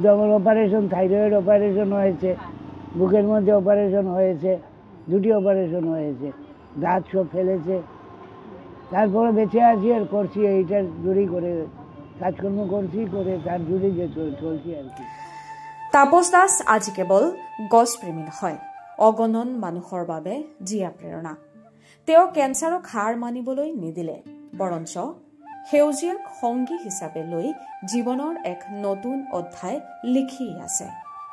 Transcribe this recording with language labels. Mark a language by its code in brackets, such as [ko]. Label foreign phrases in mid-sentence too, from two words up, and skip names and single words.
[bn] আমার অপারেশন, থাইরয়েড অপারেশন হয়েছে, বুকের মধ্যে অপারেশন হয়েছে, 2টি অপারেশন হয়েছে, দাঁত সব ফেলেছে। তারপরে বেঁচে আছি আর করছি, এইটার জুড়েই করে কাজকর্ম করছি, করে তার জুড়েই যে চলছি আর কি। [as] তাপস দাস আজি কেৱল গছপ্ৰেমী নহয়, অগণন মানুহৰ বাবে জীয়া প্ৰেৰণা। তেওঁ কেঞ্চাৰক হাৰ মানিবলৈ নিদিলে, বৰঞ্চ সেউজীয়াক সংগী হিচাপে লৈ জীৱনৰ এক নতুন অধ্যায় লিখি আছে।